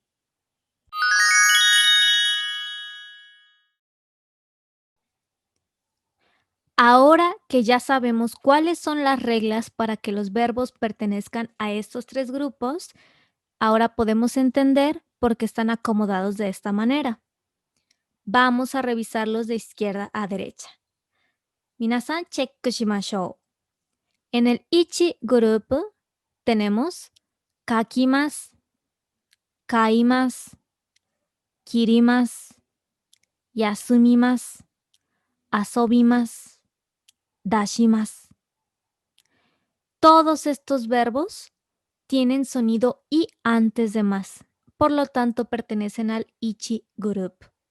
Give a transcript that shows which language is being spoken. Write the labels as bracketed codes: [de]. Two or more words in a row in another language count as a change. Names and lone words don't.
[es] Ahora que ya sabemos cuáles son las reglas para que los verbos pertenezcan a estos 3 grupos, ahora podemos entender por qué están acomodados de esta manera. Vamos a revisarlos de izquierda a derecha. [ja] 皆さん、チェックしましょう. [es] En el ichi grupo tenemos [ja] 書きます、買います、切ります, 休みます、遊びます、出します. [es] Todos estos verbos tienen sonido i antes de más, por lo tanto pertenecen al ichi group.